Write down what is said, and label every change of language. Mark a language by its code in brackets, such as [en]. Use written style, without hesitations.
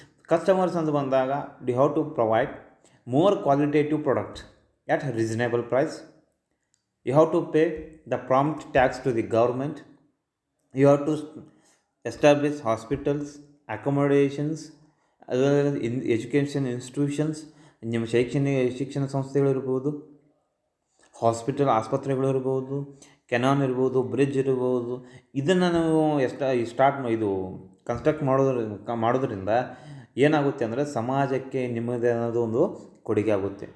[en] customers [kn] ಅಂತ ಬಂದಾಗ [en] They have to provide more qualitative product at reasonable price. You have to pay the prompt tax to the government. You have to establish hospitals, accommodations, as well as in education institutions. [kn] ನಿಮ್ಮ ಶಿಕ್ಷಣ ಸಂಸ್ಥೆಗಳಿರ್ಬೋದು, hospital ಆಸ್ಪತ್ರೆಗಳಿರ್ಬೋದು, Canon ಇರ್ಬೋದು, bridge ಇರ್ಬೋದು. ಇದನ್ನು ನಾವು ಇದು construct ಮಾಡೋದ್ರಿಂದ ಏನಾಗುತ್ತೆ ಅಂದರೆ ಸಮಾಜಕ್ಕೆ ನಿಮ್ಮದೇ ಅನ್ನೋದು ಒಂದು ಕೊಡುಗೆ ಆಗುತ್ತೆ.